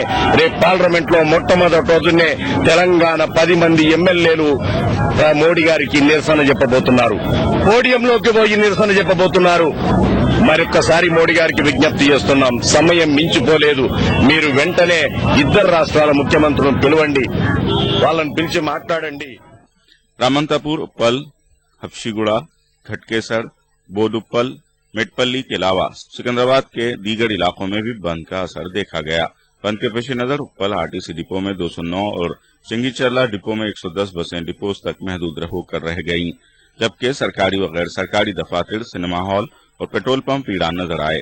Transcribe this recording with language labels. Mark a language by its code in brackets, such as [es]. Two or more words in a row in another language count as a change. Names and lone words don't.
[te] రేపు పార్లమెంట్ లో మొట్టమొదటి రోజునే తెలంగాణ 10 మంది ఎమ్మెల్యేలు మోడీ గారికి నిరసన చెప్పబోతున్నారు. పోడియంలోకి పోయి నిరసన చెప్పబోతున్నారు. మరొక్కసారి మోడీ గారికి విజ్ఞప్తి చేస్తున్నాం, సమయం మించిపోలేదు. మీరు వెంటనే 2 రాష్ట్రాల ముఖ్యమంత్రులను పిలవండి, వాళ్ళని పిలిచి మాట్లాడండి. [ur] رامنتاپور، اپل، ہفشی گوڑا، گھٹکیسر، بوڈوپل، میٹپلی کے علاوہ سکندرآباد کے دیگر علاقوں میں بھی بند کا اثر دیکھا گیا. بند کے پیش نظر اپل آر ٹی سی ڈپو میں 209 اور سنگی چرلا ڈپو میں 110 بسیں ڈپوز تک محدود ہو کر رہ گئیں، جبکہ سرکاری و غیر سرکاری دفاتر، سنیما ہال اور پیٹرول پمپ ویران نظر آئے.